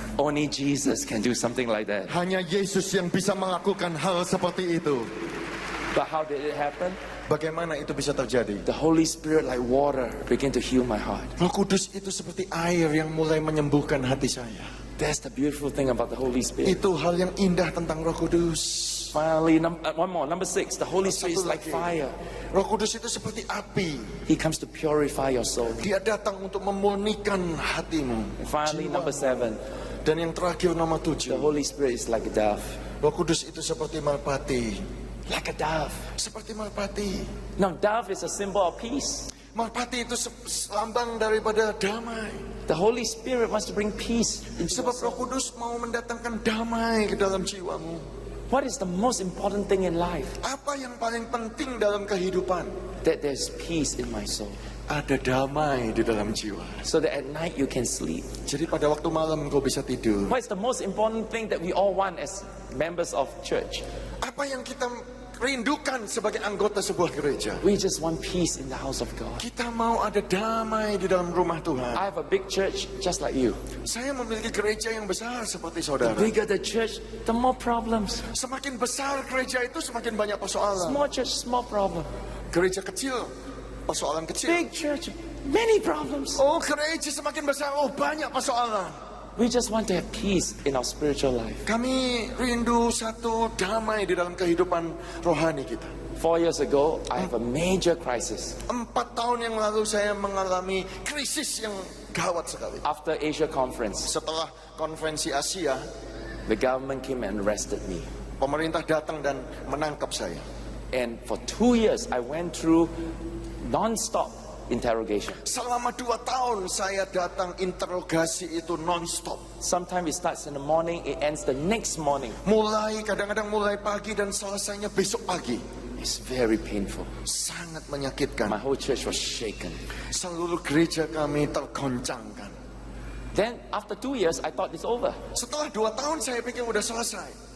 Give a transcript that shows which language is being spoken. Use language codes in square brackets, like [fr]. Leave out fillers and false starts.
[en] Only Jesus can do something like that. [id] Hanya Yesus yang bisa melakukan hal seperti itu. [en] But how did it happen? [id] Bagaimana itu bisa terjadi? [en] The Holy Spirit, like water, began to heal my heart. [id] Roh Kudus itu seperti air yang mulai menyembuhkan hati saya. [en] That's the beautiful thing about the Holy Spirit. [id] Itu hal yang indah tentang Roh Kudus. [en] Finally, one more, number 6. The Holy Spirit is [id] Satu [en] like [id] lagi. [en] fire. [id] Roh Kudus itu seperti api. [en] He comes to purify your soul. [id] Dia datang untuk memurnikan hatimu. [en] And finally, [id] jiwamu. [en] number 7. [id] Dan yang terakhir nomor [en] The Holy Spirit is like a dove. [id] Roh Kudus itu seperti merpati. [en] Like a dove. [id] Seperti merpati. [en] Now, dove is a symbol of peace. [id] Merpati itu lambang daripada damai. [en] The Holy Spirit wants to bring peace into your [id] Sebab Roh Kudus mau mendatangkan damai ke dalam jiwamu. [en] What is the most important thing in life? [id] Apa yang paling penting dalam kehidupan? [en] That there's peace in my soul. [id] Ada damai di dalam jiwa. [en] So that at night you can sleep. [id] Jadi pada waktu malam kau bisa tidur. [en] What is the most important thing that we all want as members of church? [id] Apa yang kita rindukan sebagai anggota sebuah gereja? [en] We just want peace in the house of God. [id] Kita mau ada damai di dalam rumah Tuhan. [en] I have a big church just like you. [id] Saya memiliki gereja yang besar seperti saudara. [en] bigger the church, the more problems. [id] Semakin besar gereja itu semakin banyak persoalan. [en] Small church, small problem. [id] Gereja kecil, persoalan kecil. [en] Big church, many problems. [id] Oh, gereja semakin besar, oh banyak persoalan. [en] We just want to have peace in our spiritual life. [id] Kami rindu satu damai di dalam kehidupan rohani kita. [en] 4 years ago, I have a major crisis. [id] 4 tahun yang lalu saya mengalami krisis yang gawat sekali. [en] After Asia conference, [id] Setelah konferensi Asia, [en] the government came and arrested me. [id] pemerintah datang dan menangkap saya. [en] And for 2 years, I went through non-stop interrogation. [id] Selama 2 tahun saya datang interogasi itu non-stop. [en] Sometimes it starts in the morning, it ends the next morning. [id] Kadang-kadang mulai pagi dan selesainya besok pagi. [en] It's very painful. [id] Sangat [en] My [id] menyakitkan. [en] whole church was shaken. [id] Seluruh gereja kami tergoncangkan. [en] Then after 2 years, I thought it's over. [id] Setelah 2 tahun saya pikir udah selesai.